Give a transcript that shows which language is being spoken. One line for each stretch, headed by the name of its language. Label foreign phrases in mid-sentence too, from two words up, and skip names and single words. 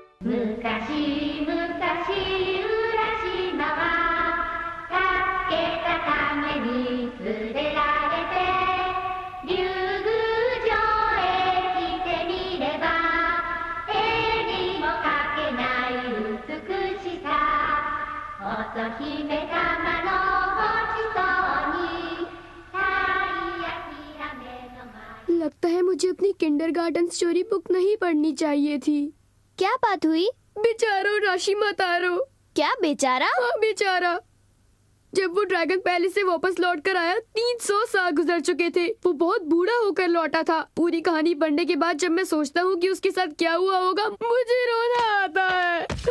Japanese: 昔々浦島は助けたために連れられて竜宮城へ来てみれば絵にも描けない美しさ乙姫様の星空に太陽きらめの前
Hindi: लगता है मुझे अपनी
English: kindergarten story book
Hindi: नहीं पढ़नी चाहिए थी। क्या बात हुई? बेचारो राशिमा तारो। क्या बेचारा? हाँ बेचारा। जब वो
English: dragon palace
Hindi: से वापस लौट कर आया 300 साल गुजर चुके थे। वो बहुत बूढ़ा होकर लौटा था। पूरी कहानी पढ़ने के बाद जब मैं सोचता हूँ कि उसके साथ क्या हुआ होगा मुझे रोना आता है।